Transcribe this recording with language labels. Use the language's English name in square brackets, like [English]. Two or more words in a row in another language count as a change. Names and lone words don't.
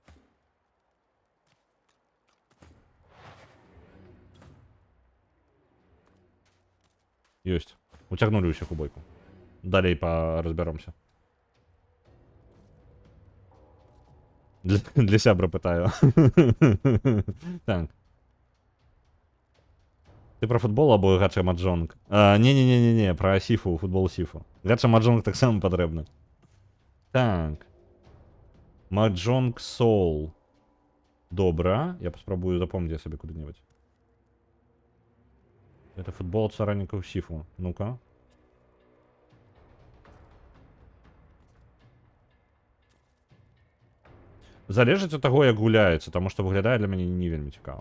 [Belarusian] Ёсць. Уцягнулі ўсіх у бойку. Далей разбяромся. Для сябра пытаю. Так. Ты про футбол або Гача Маджонг? Не, про Сіфу, футбол Сіфу. Гача Маджонг так само патрэбна. Так. Маджонг Соул. Добра. Я паспрабую запомніць сабе куды-небудзь. Это футбол ад стваральнікаў Сіфу. Ну-ка. Залежыць ад таго, як гуляецца, таму што выглядае для мяне не вельмі цікава.